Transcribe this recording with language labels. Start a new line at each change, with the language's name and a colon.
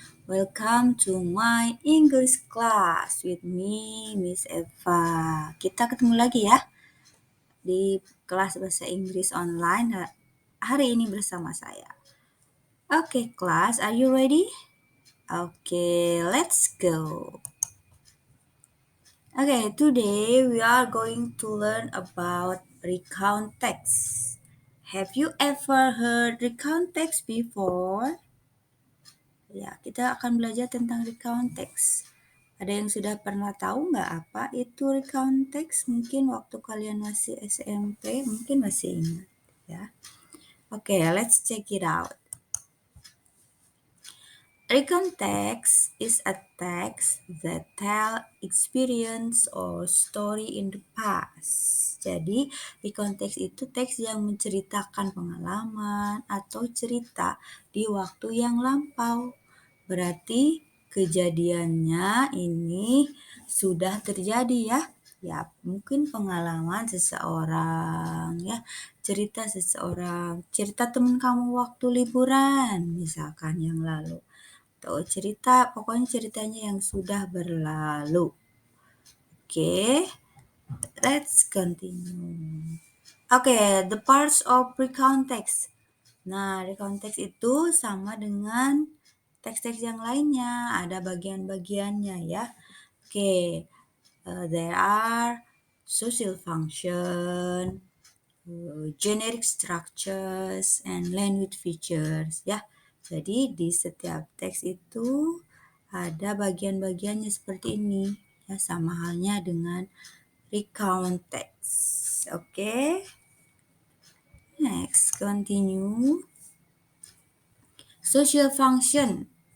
English: Welcome to my English class with me, Miss Eva.
Indonesian: Kita ketemu lagi ya di kelas bahasa Inggris online hari ini bersama saya.
English: Oke, class, are you ready? Okay, let's go. Okay, today we are going to learn about recount text. Have you ever heard recount text before?
Indonesian: Ya, kita akan belajar tentang recount text. Ada yang sudah pernah tahu nggak apa itu recount text? Mungkin waktu kalian masih SMP, mungkin masih ingat.
English: Ya. Oke, let's check it out. Recount text is a text that tell experience or story in the past.
Indonesian: Jadi, recount text itu teks yang menceritakan pengalaman atau cerita di waktu yang lampau. Berarti kejadiannya ini sudah terjadi ya. Ya, mungkin pengalaman seseorang ya, cerita seseorang, cerita teman kamu waktu liburan misalkan yang lalu. Tuh, cerita, pokoknya ceritanya yang sudah berlalu.
English: Oke, let's continue.
Indonesian: Oke,
English: the parts of recount text.
Indonesian: Nah, recount text itu sama dengan teks-teks yang lainnya, ada bagian-bagiannya ya.
English: Oke, there are social function, generic structures, and language features ya.
Indonesian: Jadi di setiap teks itu ada bagian-bagiannya seperti ini ya, sama halnya dengan recount text. Oke.
English: Next, continue. Social function.